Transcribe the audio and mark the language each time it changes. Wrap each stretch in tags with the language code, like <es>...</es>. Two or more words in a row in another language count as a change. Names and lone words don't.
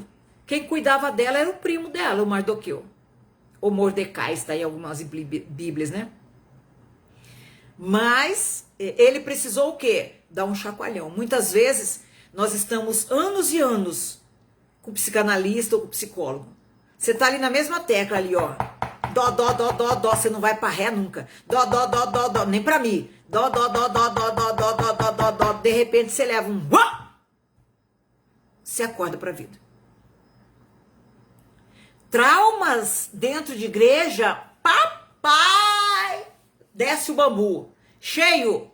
<pt>Quem cuidava dela era o primo dela, o Mardoqueu. O Mordecai, está em algumas bíblias, né? Mas ele precisou o quê? Dar um chacoalhão. Muitas vezes nós estamos anos e anos com psicanalista ou com psicólogo. Você tá ali na mesma tecla ali, ó. Dó, dó, dó, dó, dó. Você não vai pra ré nunca. Dó, dó, dó, dó, dó. Nem pra mim. Dó, dó, dó, dó, dó, dó, dó, dó, dó, dó, dó. De repente você leva um... Você acorda pra vida. Traumas dentro de igreja, papai, desce o bambu, cheio.</pt>